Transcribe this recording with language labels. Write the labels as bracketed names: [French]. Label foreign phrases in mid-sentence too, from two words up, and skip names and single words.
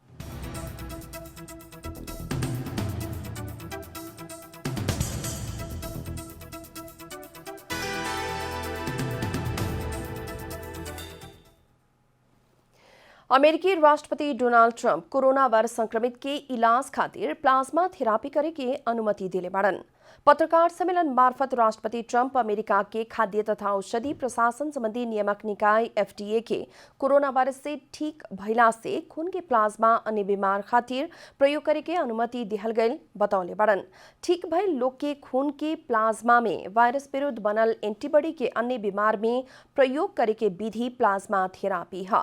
[Bhojpuri] अमेरिकी राष्ट्रपति डोनाल्ड ट्रंप कोरोना वायरस संक्रमित के इलाज खातिर [English] plasma therapy [Bhojpuri] करे के अनुमति दिले बाड़न। पत्रकार सम्मेलन मार्फत राष्ट्रपति ट्रंप अमेरिका के खाद्य तथा औषधि प्रशासन संबंधी नियामक निकाय FDA के कोरोना वायरस से ठीक भइला से खून के प्लाज्मा अन्य बीमार खातिर प्रयोग करे के अनुमति दिहल गई बतौले बड़न। ठीक भइल लोग के खून के प्लाज्मा में वायरस विरुद्ध बनल एंटीबॉडी के अन्य बीमार में प्रयोग करे के विधि [English] plasma therapy [Bhojpuri] है।